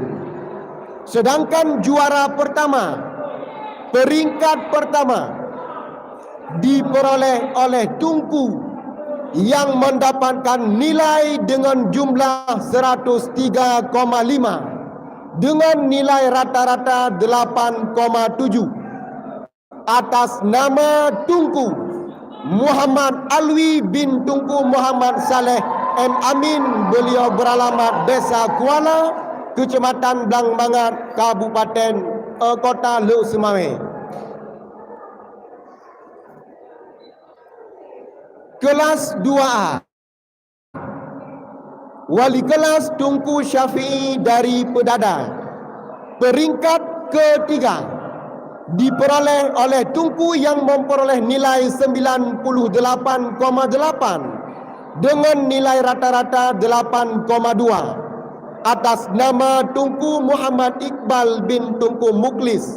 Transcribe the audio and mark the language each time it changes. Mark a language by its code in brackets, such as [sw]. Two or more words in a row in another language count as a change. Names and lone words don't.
[id] Sedangkan juara pertama, peringkat pertama diperoleh oleh Tunku yang mendapatkan nilai dengan jumlah 103,5 dengan nilai rata-rata 8,7 atas nama Tunku Muhammad Alwi bin Tunku Muhammad Saleh M. Amin. Beliau beralamat Desa Kuala, Kecamatan Blangmangat, Kabupaten Kota Luk Semawe. Kelas 2A wali kelas Tunku Syafi'i dari Pedada. Peringkat ketiga diperoleh oleh Tunku yang memperoleh nilai 98,8 dengan nilai rata-rata 8,2 atas nama Tunku Muhammad Iqbal bin Tunku Muklis.